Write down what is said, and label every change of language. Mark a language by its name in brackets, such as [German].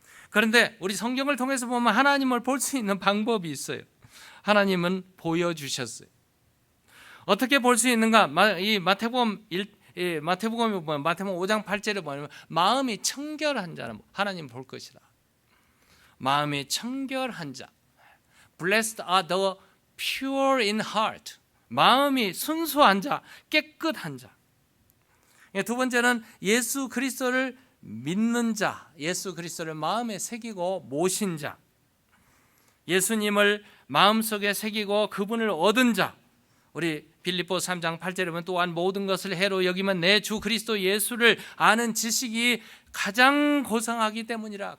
[Korean] 그런데 우리 성경을 통해서 보면 하나님을 볼 수 있는 방법이 있어요. 하나님은 보여주셨어요. 어떻게 볼 수 있는가? 이 마태복음에 보면 마태복음 5장 8절에 보면 마음이 청결한 자는 하나님 볼 것이다. 마음이 청결한 자. [English] Blessed are the pure in heart. [Korean] 마음이 순수한 자, 깨끗한 자. 두 번째는 예수 그리스도를 믿는 자, 예수 그리스도를 마음에 새기고 모신 자. 예수님을 마음속에 새기고 그분을 얻은 자. 우리 빌립보 3장 8절에 보면 또한 모든 것을 해로 여기면 내 주 그리스도 예수를 아는 지식이 가장 고상하기 때문이라.